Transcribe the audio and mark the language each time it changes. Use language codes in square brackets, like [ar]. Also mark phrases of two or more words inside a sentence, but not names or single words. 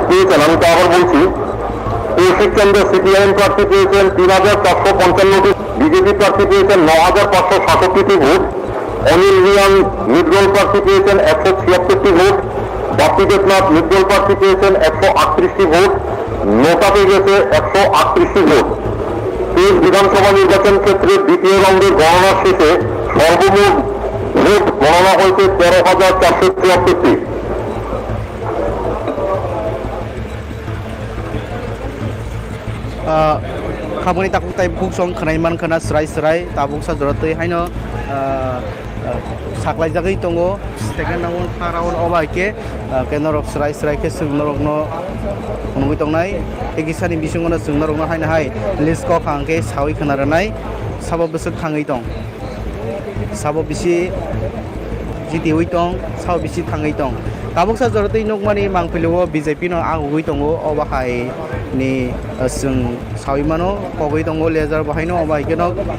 [bn] পেয়েছেন আমি তা আবার বলছি কৌশিক চন্দ্র সিপিআইএম প্রার্থী পেয়েছেন ৩,৪৫৫টি বিজেপি প্রার্থী পেয়েছেন ৯,৫৬৭টি ভোট অনিল রিয়াং নির্দল প্রার্থী পেয়েছেন ১৭৬টি ভোট বাপ্পি দেবনাথ নির্দল প্রার্থী পেয়েছেন ১৩৮টি ভোট নোটা পেয়ে গেছে ১৩৮টি ভোট তেইশ বিধানসভা নির্বাচন ক্ষেত্রে দ্বিতীয় রাউন্ডের গণনা শেষে সর্বমোট ভোট গণনা হয়েছে ১৩,৪৭৪টি [trp] খামনি তাকুক তাই বুক সং খানাইমান খানা স্রাই তাবুক sajortoi haino saklaijagoi tongo [en] second round third [trp] round obaike kenorok স্রাই ke sungnorokno phunugoi tongnai egisani bisungono sungnorokno haina hai list ko khangke sawi khanarnai sabo besuk thangoi tong sabo bisi jitiwi tong sabo bisi thangoi tong tabuk sajortoi nokmani mangpiluo BJP no agugoi tongo obahai ni sung sawimano kogoi tongo lejar bahaino obaike no